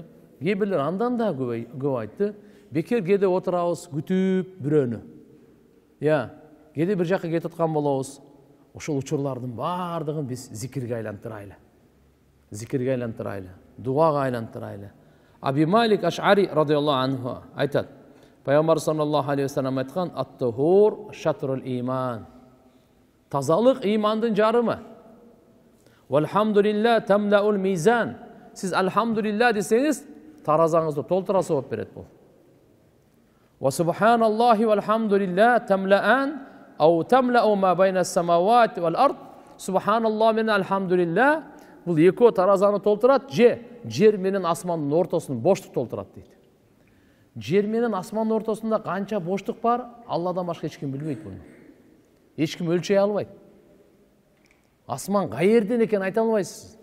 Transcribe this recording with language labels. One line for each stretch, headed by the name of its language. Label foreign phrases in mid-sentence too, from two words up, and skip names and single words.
Kyrgyz: Кээ бирлер андан да көп айтты. Бекер кээде отурабыз, күтүп бирөөнү. Кээде бир жакка кетип аткан болобуз. Ошол учурлардын бардыгын биз зикирге айлантырайлы. Зикирге айлантырайлы. Дуага айлантырайлы. Аби Малик Аш'ари
Arabic: رضي الله عنه
Kyrgyz: айтат: Пайгамбар
Arabic: صلى الله عليه وسلم
Kyrgyz: айткан:
Arabic: "الطهور شطر الإيمان."
Kyrgyz: Тазалык имандын жарымы.
Arabic: والحمد لله تملأ الميزان.
Kyrgyz: Сиз алхамдулилла десеңиз, таразаңызды толтура болуп берет бул.
Arabic: وسبحان الله والحمد لله تملآن أو تملأ ما بين السماوات والأرض.
Kyrgyz: Субханаллах менен алхамдулилла бул экөө таразаны толтурат, жер менен асмандын ортосун боштук толтурат дейт. Жер менен асмандын ортосунда канча боштук бар, Алладан башка эч ким билбейт буну. Эч ким өлчөй албайт. Асман каерден экен айта албайсыз.